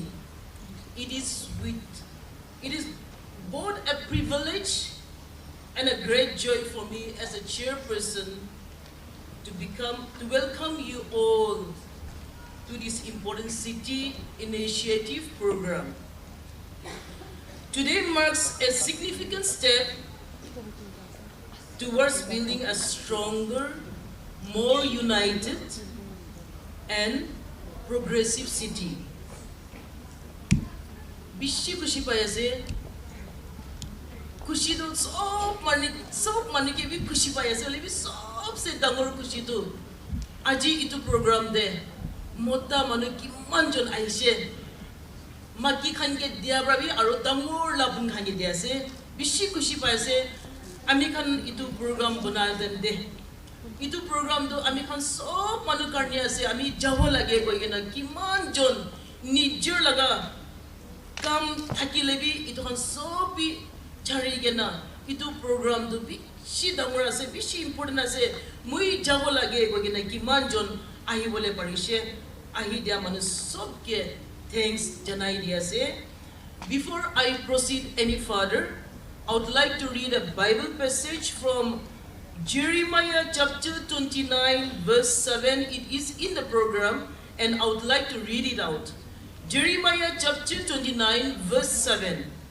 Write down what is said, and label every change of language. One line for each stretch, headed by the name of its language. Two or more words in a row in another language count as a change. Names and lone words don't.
English: It is both a privilege and a great joy for me as a chairperson to welcome you all to this important city initiative program. Today marks a significant step towards building a stronger, more united, and progressive city.
Naga Pidgin: Bishi kushi payase, kushi to sob mani ke bhi kushi payase, lebi sob se dangor kushi to. Aji itu program de, mota manu ki manjon aise, maki khanke dia brabi aro dangor labun khanke dia se, bishi kushi payase. Ami kan itu program bana den de. Itu program to ami kan sob manu karni ase, ami jawo lage koi kena kiman jon nijor laga kam thakilebi itu kan sobi chari kena itu program to bishi dangor ase, bishi important ase, mui jawo lage koi kena kiman jon ahi bole parise, ahi dia manu sob ke thanks janai dia se.
English: Before I proceed any further, I would like to read a Bible passage from Jeremiah chapter 29 verse 7. It is in the program and I would like to read it out. Jeremiah chapter 29 verse 7.